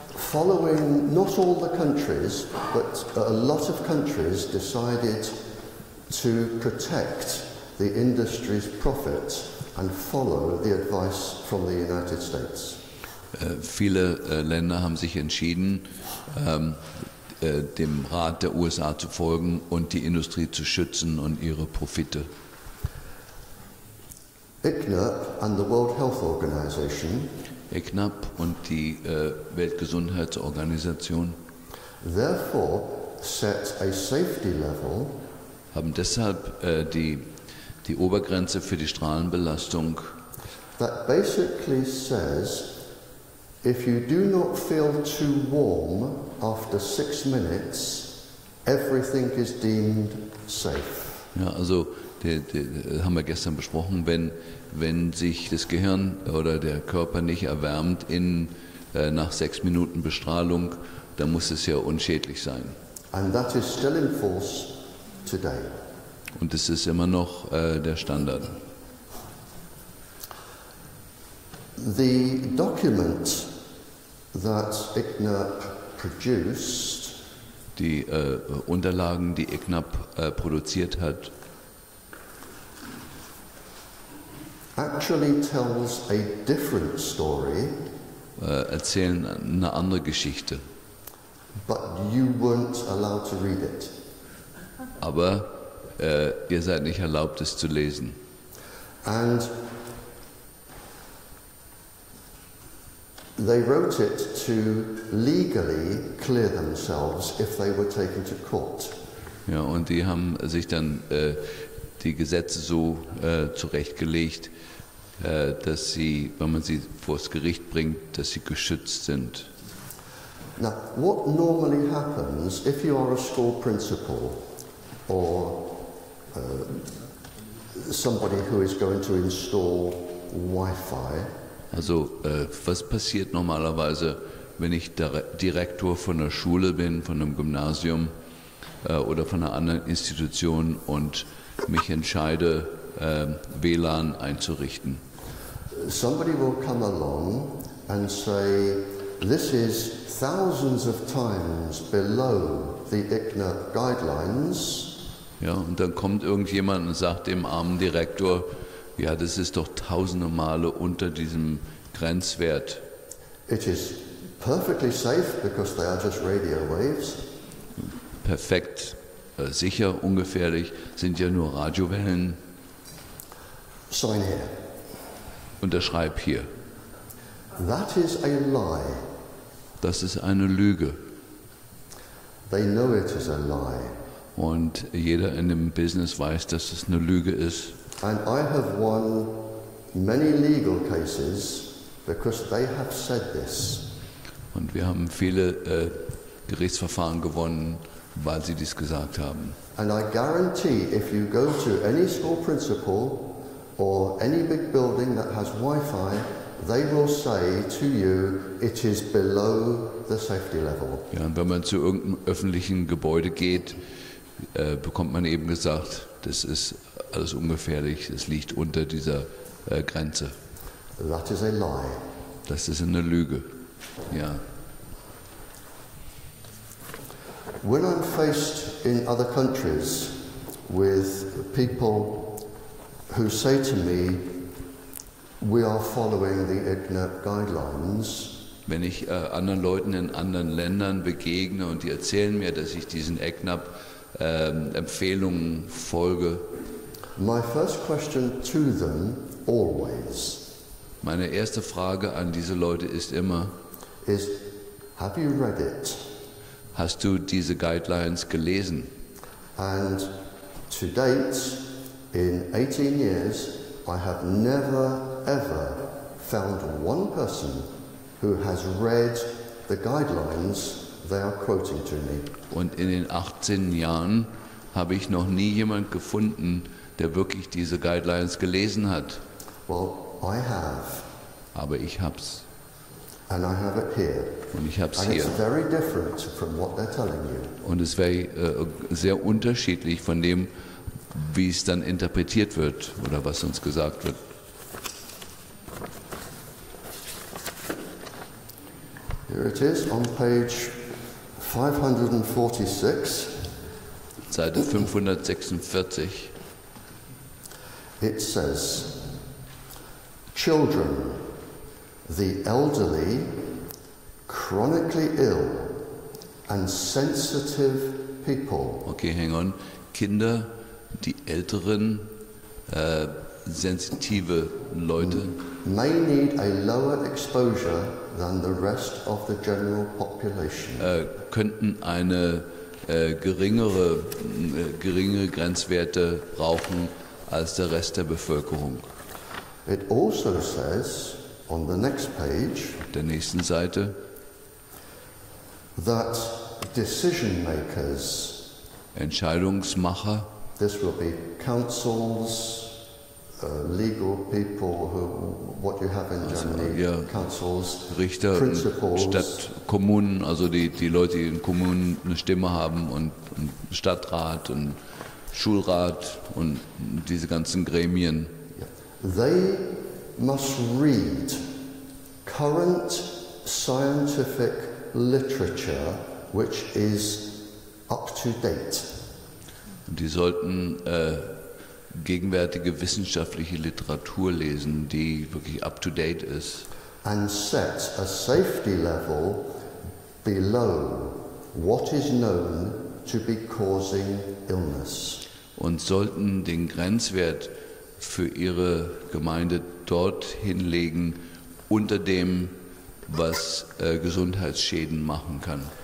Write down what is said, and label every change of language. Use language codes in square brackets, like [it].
[en] Following not all the countries, but a lot of countries decided to protect the industry's profit and follow the advice from the United States. [de] Viele Länder haben sich entschieden, dem Rat der USA zu folgen und die Industrie zu schützen und ihre Profite. [en] ICNIRP and the World Health Organization [de] ECNAP und die Weltgesundheitsorganisation [en] therefore set a safety level [de] haben deshalb die Obergrenze für die Strahlenbelastung, [en] that basically says if you do not feel too warm after 6 minutes, everything is deemed safe. [de] ja, also haben wir gestern besprochen, wenn sich das Gehirn oder der Körper nicht erwärmt nach 6 Minuten Bestrahlung, dann muss es ja unschädlich sein. [en] And that is still in force today. [de] Und das ist immer noch der Standard. [en] The document that ICNIRP produced [de] Die Unterlagen, die ECNAP produziert hat, [en] actually tells a different story, [de] erzählen eine andere Geschichte. [en] but you weren't allowed to read it. [de] Aber ihr seid nicht erlaubt, es zu lesen. [en] And they wrote it to legally clear themselves if they were taken to court. [de] Ja, und die haben sich dann die Gesetze so zurechtgelegt, dass sie, wenn man sie vors Gericht bringt, dass sie geschützt sind. [en] Now, what normally happens if you are a school principal or somebody who is going to install Wi-Fi? [de] Also was passiert normalerweise, wenn ich Direktor von einer Schule bin, von einem Gymnasium oder von einer anderen Institution und mich entscheide, WLAN einzurichten? [en] Somebody will come along and say, this is thousands of times below the ICNIRP guidelines. [de] Ja, und dann kommt irgendjemand und sagt dem armen Direktor, ja, das ist doch tausende Male unter diesem Grenzwert. [en] It is perfectly safe because they are just radio waves. [de] Perfekt, sicher, ungefährlich, sind ja nur Radiowellen. [en] Sign here. [de] Unterschreib hier. [en] That is a lie. [de] Das ist eine Lüge. [en] They know it is a lie. [de] Und jeder in dem Business weiß, dass es eine Lüge ist. [en] And I have won many legal cases because they have said this. [de] Und wir haben viele Gerichtsverfahren gewonnen, weil sie dies gesagt haben. [en] And I guarantee if you go to any school principal or any big building that has Wi-Fi, they will say to you, it is below the safety level. [de] Ja, und wenn man zu irgendeinem öffentlichen Gebäude geht, bekommt man eben gesagt, das ist alles ungefährlich, es liegt unter dieser Grenze. [en] That is a lie. [de] Das ist eine Lüge. Ja. [en] When I'm faced in other countries with people who say to me, we are following the IGNAP guidelines, [de] Wenn ich anderen Leuten in anderen Ländern begegne und die erzählen mir, dass ich diesen EGNAP-Empfehlungen folge, [en] my first question to them always [de] meine erste Frage an diese Leute ist immer, [en] is, have you read it? [de] hast du diese Guidelines gelesen? [en] And to date, in 18 years, I have never ever found one person who has read the guidelines they are quoting to me. [de] Und in den 18 Jahren habe ich noch nie jemand gefunden, der wirklich diese Guidelines gelesen hat. [en] Well, I have, [de] Aber ich hab's. [en] and I have it here. [de] Und ich hab's [en] And [de] hier. [en] it's very different from what they're telling you. [de] Und es wäre sehr unterschiedlich von dem, wie es dann interpretiert wird oder was uns gesagt wird. [en] Here it is on page 546. [de] Seite 546. [en] It says, children, the elderly, chronically ill, and sensitive people Okay, hang on. [de] Kinder, die älteren, sensitive Leute [en] may need a lower exposure than the rest of the general population. [de] könnten eine geringe Grenzwerte brauchen als der Rest der Bevölkerung. [en] It also says on the next page [de] Auf der nächsten Seite, [en] that decision makers, [de] Entscheidungsmacher, [en] this will be councils, legal people, what you have in Germany, [de] ja, [en] councils, [de] Richter, [en] principals, [de] Stadtkommunen, also die Leute, die in Kommunen eine Stimme haben und Stadtrat und Schulrat und diese ganzen Gremien. [en] they must read current scientific literature which is up to date. [de] Und die sollten gegenwärtige wissenschaftliche Literatur lesen, die wirklich up-to-date ist. [en] And set a safety level below what is known to be causing illness. [de] Und sollten den Grenzwert für ihre Gemeinde dort hinlegen, unter dem, was Gesundheitsschäden machen kann.